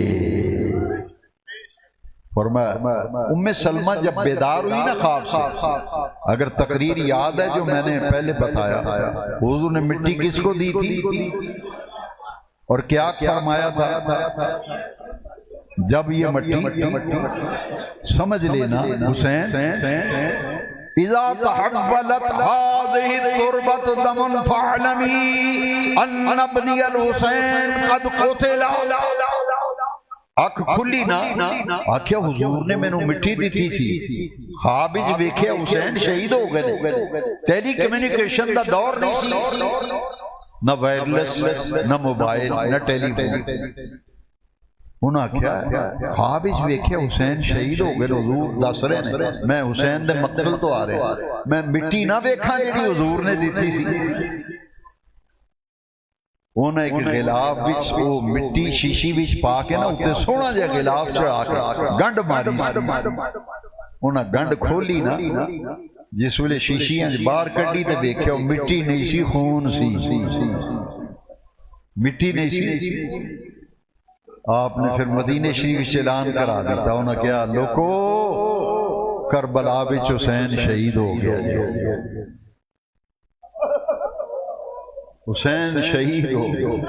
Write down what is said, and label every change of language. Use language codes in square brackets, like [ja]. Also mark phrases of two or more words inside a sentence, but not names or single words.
[ur] فرمایا ام سلمہ جب بیدار ہوئی نا خواب سے، اگر تقریر یاد ہے جو میں نے پہلے بتایا، حضور نے مٹی کس کو دی تھی اور کیا فرمایا تھا؟ جب یہ مٹی سمجھ لینا [ar] حسین اذا تحولت هذه التربة دما فاعلمي ان ابني الحسین قد قتل۔ [pa] اکھ کھلی نا، آکھیا حضور نے مینوں مٹی دیتی سی، خواب وچ ویکھیا حسین شہید ہو گئے۔ ٹیلی کمیونیکیشن دا دور نہیں سی، نہ وائرلیس، نہ موبائل، نہ ٹیلی فون۔ انہاں کیا خواب وچ ویکھیا حسین شہید ہو گئے، حضور دس رہے نے میں حسین دے مقتل تو آ رہے، میں مٹی نہ ویکھاں جڑی حضور نے دتی سی۔ انہاں ایک غلاف وچ وہ مٹی شیشی وچ پا کے نا اوتے سوہنا جہا غلاف چڑھا کے گنڈ ماری سی۔ انہاں گنڈ کھولی نا، جس ویلے شیشیاں باہر کڈی تے ویکھیا مٹی نہیں سی، خون سی، مٹی نہیں سی۔ آپ نے پھر مدینہ شریف اعلان کرا دیتا، انہوں نے کہا لوکو کربلا وچ حسین شہید ہو گیا، حسین شہید ہو گیا۔